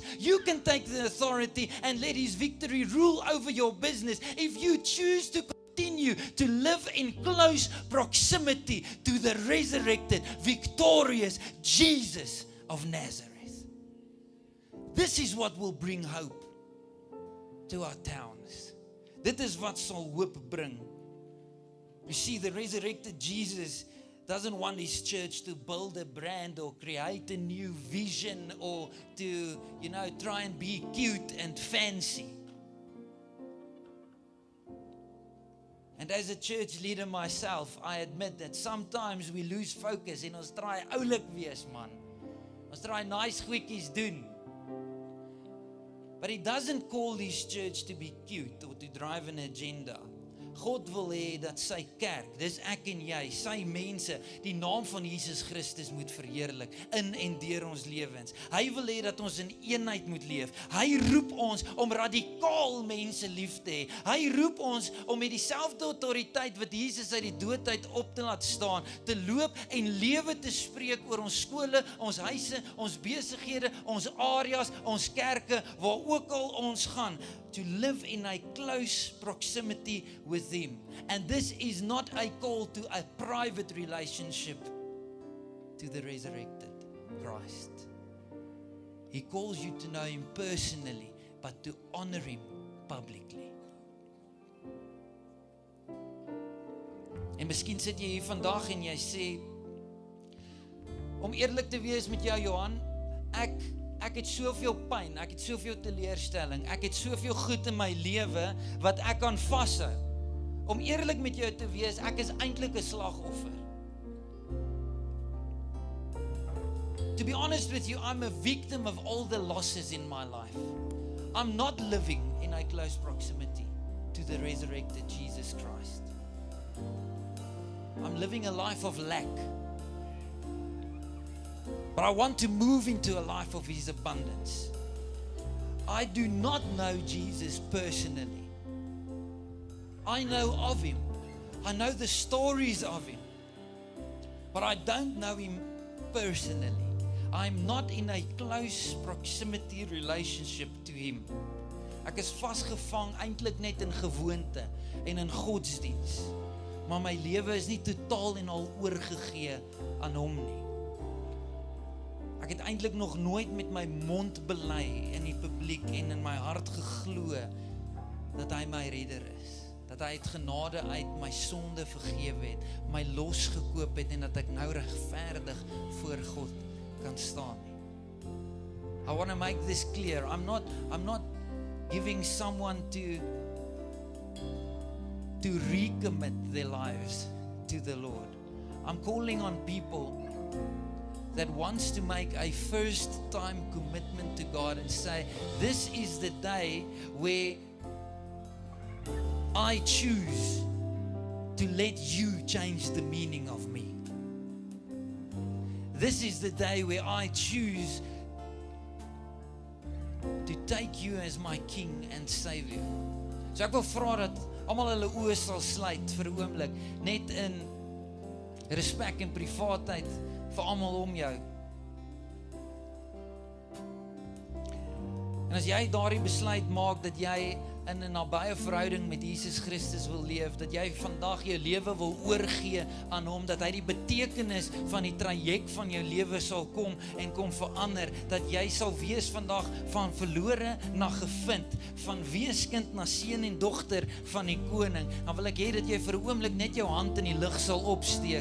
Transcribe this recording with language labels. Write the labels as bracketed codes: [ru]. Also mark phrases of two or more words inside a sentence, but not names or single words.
[en] You can take the authority and let His victory rule over your business if you choose to continue to live in close proximity to the resurrected, victorious Jesus of Nazareth. This is what will bring hope to our towns. [af] Dit is wat sal hoop bring. [en] You see, the resurrected Jesus doesn't want His church to build a brand or create a new vision or to, try and be cute and fancy. And as a church leader myself, I admit that sometimes we lose focus [af] en ons try oulik wees, man. [en] Ons try nice goedjies doen. But He doesn't call His church to be cute or to drive an agenda. [af] God wil hê dat sy kerk, dis ek en jy, sy mense, die naam van Jesus Christus moet verheerlik in en deur ons lewens. Hy wil hê dat ons in eenheid moet leef. Hy roep ons om radikaal mense lief te hê. Hy roep ons om met dieselfde autoriteit wat Jesus uit die dood uit op te laat staan, te loop en lewe te spreek oor ons skole, ons huise, ons besighede, ons areas, ons kerke, waar ook al ons gaan, [en] to live in a close proximity with Him. And this is not a call to a private relationship to the resurrected Christ. He calls you to know Him personally, but to honor Him publicly. [af] En miskien sit jy hier vandag en jy sê, om eerlik te wees met jou, Johan, ek het soveel pyn, ek het soveel teleurstelling, ek het soveel goed in my lewe wat ek kan vashou. Om eerlik met jou te wees, ek is eintlik 'n slagoffer. [en] To be honest with you, I'm a victim of all the losses in my life. I'm not living in a close proximity to the resurrected Jesus Christ. I'm living a life of lack. But I want to move into a life of His abundance. I do not know Jesus personally. I know of Him. I know the stories of Him. But I don't know Him personally. I'm not in a close proximity relationship to Him. [af] Ek is vasgevang eintlik net in gewoonte en in godsdiens. Maar my lewe is nie totaal en al oorgegee aan Hom nie. Ek het eintlik nog nooit met my mond bely in die publiek en in my hart geglo dat Hy my redder is. Dat Hy uit genade uit my sonde vergewe het, my losgekoop het en dat ek nou regverdig voor God kan staan. [en] I want to make this clear. I'm not giving someone to recommit their lives to the Lord. I'm calling on people that wants to make a first-time commitment to God and say, this is the day where I choose to let You change the meaning of me. This is the day where I choose to take You as my King and Savior. [af] So ek wil vra dat almal hulle oë sal sluit vir 'n oomblik, net in respek en privaatheid vir almal om jou. En as jy daardie besluit maak dat jy in 'n nabye verhouding met Jesus Christus wil leef, dat jy vandag jou lewe wil oorgee aan Hom, dat Hy die betekenis van die traject van jou lewe sal kom en kom verander, dat jy sal wees vandag van verlore na gevind, van weeskind na seun en dogter van die koning, dan wil ek hê dat jy vir 'n oomblik net jou hand in die lug sal opsteek.